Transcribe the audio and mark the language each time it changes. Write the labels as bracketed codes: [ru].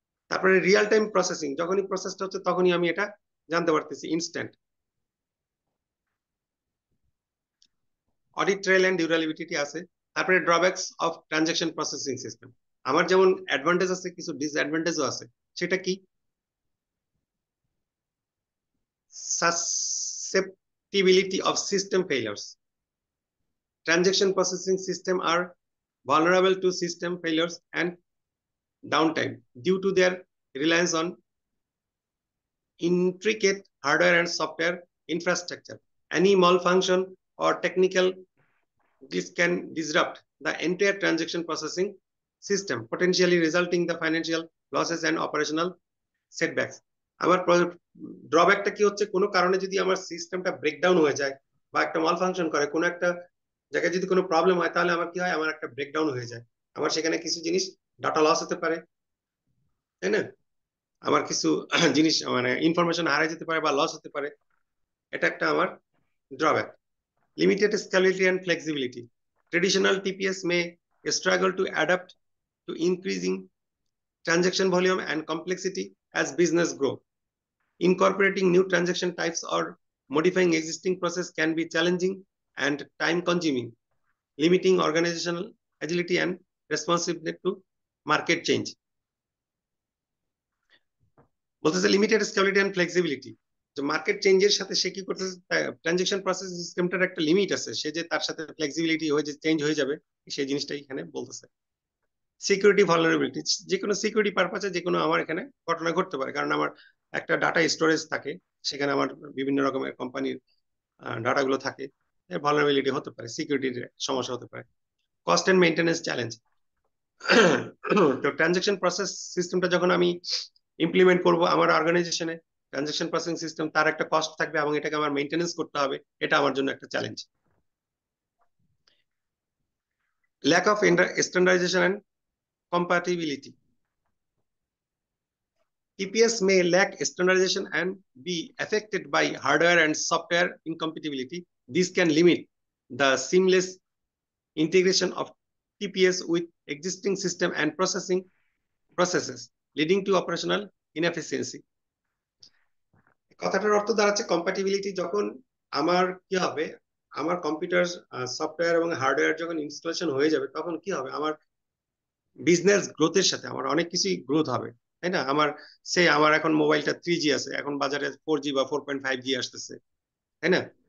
[bn] তারপরে real time processing, যখনই প্রসেসটা হচ্ছে তখনই আমি এটা জানতে পারতেছি, instant. [en] audit trail and durability [bn] আছে। তারপরে drawbacks of transaction processing system, আমার যেমন অ্যাডভান্টেজ আছে কিছু ডিসঅ্যাডভান্টেজও আছে। সেটা কি? [en] susceptibility of system failures, transaction processing system are vulnerable to system failures and downtime due to their reliance on intricate hardware and software infrastructure. Any malfunction or technical glitch can disrupt the entire transaction processing system, potentially resulting in the financial losses and operational setbacks. [bn] আমার ড্রব্যাকটা কি হচ্ছে, কোনো কারণে যদি আমার সিস্টেমটা breakdown হয়ে যায় বা একটা মাল ফাংশন করে, কোনো একটা জায়গায় যদি কোনো প্রবলেম হয়, তাহলে আমার কি হয়, আমার একটা ব্রেকডাউন হয়ে যায়, আমার সেখানে কিছু জিনিস ডাটা লস হতে পারে, তাই না? আমার কিছু জিনিস মানে ইনফরমেশন হারিয়ে যেতে পারে বা লস হতে পারে, এটা একটা আমার drawback. [en] Limited scalability and flexibility, traditional TPS may struggle to adapt to increasing transaction volume and complexity as business grow. Incorporating new transaction types or modifying existing process can be challenging and time consuming, limiting organizational agility and responsiveness to market change. [bn] বলতেছে limited scalability and flexibility, যে market চেঞ্জের সাথে সে কি করতেছে, transaction process সিস্টেমটার একটা limit আছে, সে যে তার সাথে ফ্লেক্সিবিলিটি হয়ে যে চেঞ্জ হয়ে যাবে, সেই জিনিসটাই এখানে বলতেছে। সিকিউরিটি ভালনারেবিলিটি, যে কোনো সিকিউরিটি পারপাসে যে কোনো আমার এখানে ঘটনা ঘটতে পারে, কারণ আমার একটা ডাটা স্টোরেজ থাকে, সেখানে আমার বিভিন্ন রকমের কোম্পানির ডাটাগুলো থাকে, ভালনারেবিলিটি হতে পারে, সিকিউরিটির সমস্যা হতে পারে। [en] cost and maintenance challenge, [bn] তো ট্রানজাকশন প্রসেস সিস্টেমটা যখন আমি ইমপ্লিমেন্ট করব আমার অর্গানাইজেশনে, ট্রানজাকশন প্রসেসিং সিস্টেম, তার একটা কস্ট থাকবে এবং এটাকে আমার মেইনটেনেন্স করতে হবে, এটা আমার জন্য একটা challenge. [en] Lack of standardization and compatibility. TPS may lack standardization and be affected by hardware and software incompatibility. This can limit the seamless integration of TPS with existing system and processing processes leading to operational inefficiency. [bn] কথাটার অর্থ দাঁড়াচ্ছে compatibility. যখন আমার কি হবে, আমার computer software এবং hardware যখন ইনস্টলেশন হয়ে যাবে, তখন কি হবে, আমার বিজনেস গ্রোথের সাথে আমার অনেক কিছুই গ্রোথ হবে, তাই না? আমার এখন মোবাইলটা 3G আছে, এখন বাজারে 4G বা 4.5G আসতেছে, তাই না?